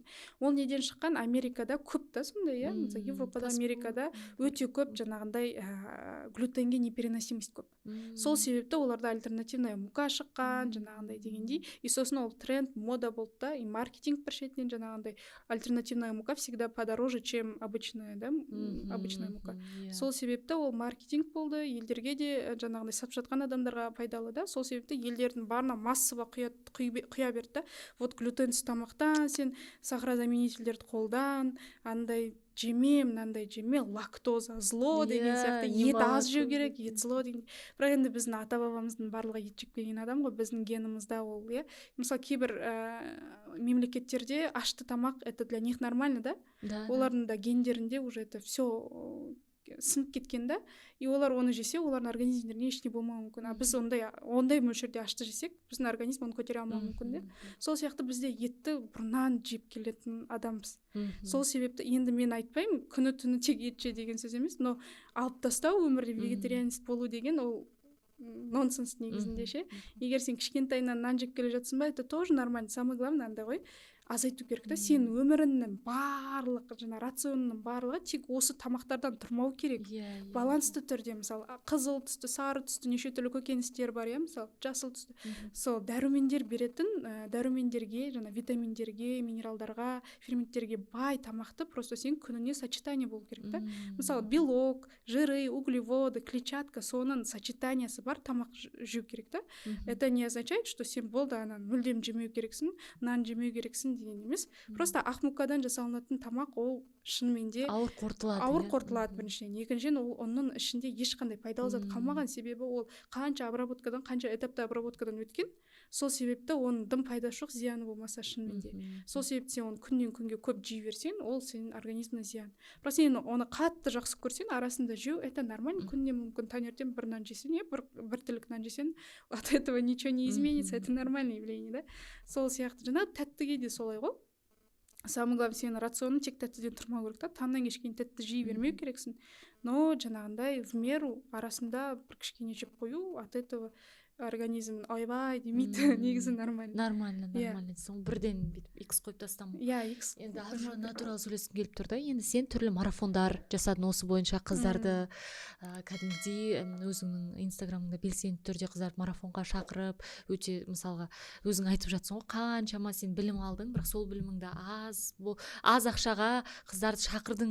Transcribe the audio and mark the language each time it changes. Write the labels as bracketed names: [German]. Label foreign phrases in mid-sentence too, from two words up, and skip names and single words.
[Kazakh] Ол неден шыққан? Америкада көп та сондай, Европада, Америкада өте көп жаңағындай глютенге непереносимость көп. Сол себепті оларда [Russian] альтернативная мука [Kazakh] шыққан, жаңағындай дегендей. И сосын ол тренд, мода болды да, и маркетинг бір шетінен жаңағындай [Russian] альтернативная мука всегда подороже, чем обычная, да, обычная мука. [Kazakh] Сол себепті ол маркетинг болды, елдерге де жаңағындай сатып жатқан адамдарға пайдалы да. Сол себепті елдердің барына массово құя берді. Вот глютенсіз тамақтан, сен сахарозаменительдерді қолдан, андай жеме, мынандай жеме, лактоза зло деген сияқты, ет аз жеу керек, ет зло деген. Бірақ енді біздің ата-бабамыздың барлығы ет жеп келген адам ғой, біздің генімізде ол, Мысалы, кейбір мемлекеттерде ашты тамақ, [Russian] это для них нормально, да? [Kazakh] Олардың да гендерінде [Russian] уже это все [Kazakh] сынып кеткен да, и олар оны жесе, олардың организмдеріне ештеңе болмауы мүмкін. А біз ондай мөлшерде ашты жесек, біздің организм оны көтере алмауы мүмкін да. Сол сияқты бізде етті бұрыннан жеп келетін адамбыз. Сол себепті енді мен айтпаймын, күні түні тек ет же деген сөз емес, но алып тастау өмірде вегетарианист болу деген ол нонсенс негізінде ше. Егер сен кішкентайынан нан жеп келе жатсың ба, [Russian] это тоже нормально. Самое главное [Kazakh] андай ғой, азайту керек та. Сен өміріңнің барлық жана рационның барлығы тек осы тамақтардан тұрмау керек. Балансты түрде, мысалы қызыл түсті, сары түсті неше түрлі көкөністер бар, мысалы жасыл түсті. Сол дәрумендер беретін, дәрумендерге, жана витаминдерге, минералдарға, ферменттерге бай тамақты просто сен күніне сочетание болу керек та. Мысалы [Russian] белок, жиры, углеводы, клетчатка, [Kazakh] соның сочетаниясы бар тамақ жеу керек та. [Russian] Это не означает, что [Kazakh] сен болды анан мүлдем жемеу керексің, нан жемеу керексің деген емес. Просто ақ мукадан жасалынатын тамақ ол шынымен де ауыр қорытылады біріншіден. Екіншіден ол оның ішінде ешқандай пайдалы зат қалмаған, себебі ол қанша обработкадан, қанша этапта обработкадан өткен. Сол себепті оның дым пайдасы жоқ, зияны болмаса шынымен де. Сол себепті сен оны күннен күнге көп жей берсең, ол сенің организміне зиян. Бірақ сен оны қатты жақсы көрсең, арасында жеу, [Russian] это нормально. [Kazakh] Күнне мүмкін таңертең бір нан жесең, бір тілік нан жесең, [Russian] от этого ничего не изменится, это нормальное явление, да. [Kazakh] Сол сияқты жана тәттіге де солай ғой. [Russian] Самое главное, [Kazakh] сенің рационың тек тәттіден тұрмау керек та. Таңнан кешке дейін тәтті жей бермеу керексің. Но жаңағындай [Russian] в меру [Kazakh] арасында бір кішкене жеп қою, [Russian] от этого [Kazakh] организм ойбай демейді. Негізі нормально сол бірден бүйтіп икс қойып тастамау. Икс. Енді ар жағынан туралы сөйлескім келіп тұр да. Енді сен түрлі марафондар жасадың осы бойынша, қыздарды кәдімгідей өзіңнің инстаграмыңда белсенді түрде қыздарды марафонға шақырып, өте мысалға өзің айтып жатсың ғой, қаншама сен білім алдың, бірақ сол біліміңді аз ақшаға қыздарды шақырдың.